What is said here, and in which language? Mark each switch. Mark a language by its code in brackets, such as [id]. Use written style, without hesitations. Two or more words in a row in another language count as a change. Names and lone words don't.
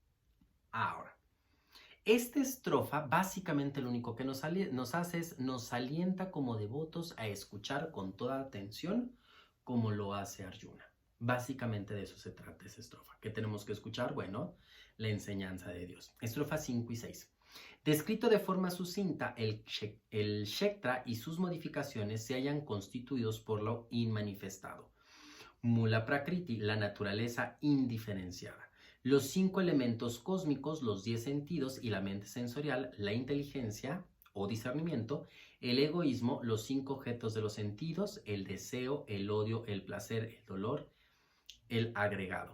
[es] Ahora, esta estrofa básicamente lo único que nos hace es nos alienta como devotos a escuchar con toda atención como lo hace Arjuna. Básicamente de eso se trata esa estrofa. ¿Qué tenemos que escuchar? Bueno, la enseñanza de Dios. Estrofa 5 y 6. Descrito de forma sucinta, el Kshetra y sus modificaciones se hallan constituidos por lo inmanifestado. [sa] Mula Prakriti, [es] la naturaleza indiferenciada. Los 5 elementos cósmicos, los 10 sentidos y la mente sensorial, la inteligencia o discernimiento, el egoísmo, los 5 objetos de los sentidos, el deseo, el odio, el placer, el dolor, el agregado.